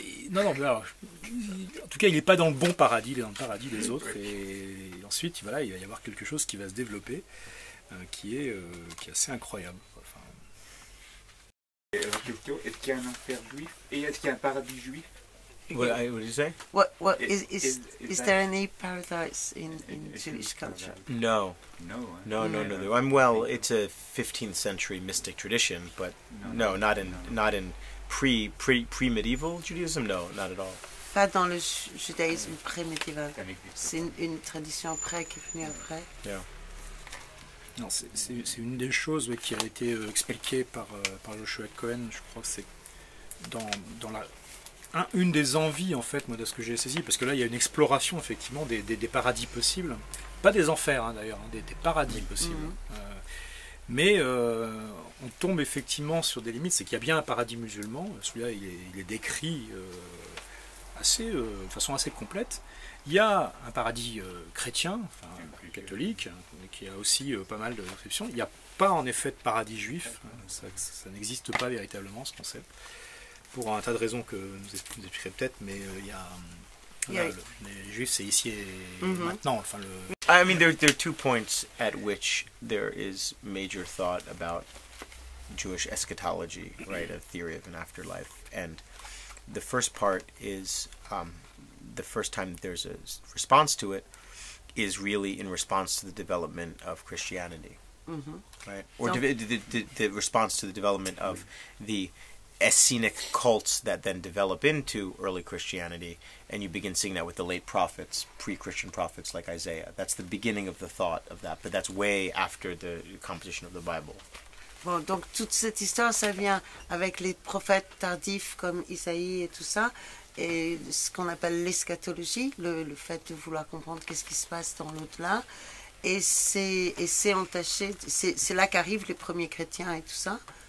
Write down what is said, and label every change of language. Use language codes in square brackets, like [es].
[fr] Non, alors, en tout cas il n'est pas dans le bon paradis, il est dans le paradis des autres, et ensuite voilà, il va y avoir quelque chose qui va se développer, qui est assez incroyable. Enfin, est-ce qu'il y a un enfer juif et est-ce qu'il y a un paradis juif? [en] What did you say? What is there any paradise in Jewish culture? No. No. Well, it's a 15th century mystic tradition, but no, not in pre-medieval Judaism. No, not at all. [fr] Pas dans le judaïsme pré-médiéval. C'est une tradition après qui est venue après. [en] Yeah. [fr] Non, c'est une des choses qui a été expliquée par Joshua Cohen. Je crois que c'est dans une des envies en fait, moi, de ce que j'ai saisi, parce que là il y a une exploration effectivement des paradis possibles, pas des enfers hein, d'ailleurs, hein, des paradis possibles. Mais on tombe effectivement sur des limites, c'est qu'il y a bien un paradis musulman. Celui-là il est décrit de façon assez complète. Il y a un paradis chrétien, enfin catholique, qui a aussi pas mal de descriptions. Il n'y a pas en effet de paradis juif, ça n'existe pas véritablement ce concept, pour un tas de raisons que nous expliquerez peut-être, mais il y a... les juifs c'est ici et maintenant. Enfin, [en] I mean, there are 2 points at which there is major thought about Jewish eschatology, right, a theory of an afterlife. And the first part is... the first time that there's a response to it is really in response to the development of Christianity, right? Or the response to the development of the Essenic cults that then develop into early Christianity, and you begin seeing that with the late prophets, pre-Christian prophets like Isaiah. That's the beginning of the thought of that, but that's way after the composition of the Bible. [fr] Bon, donc toute cette histoire, ça vient avec les prophètes tardifs comme Isaïe et tout ça, et ce qu'on appelle l'eschatologie, le fait de vouloir comprendre qu'est-ce qui se passe dans l'au-delà. Et c'est entaché, c'est là qu'arrivent les premiers chrétiens et tout ça.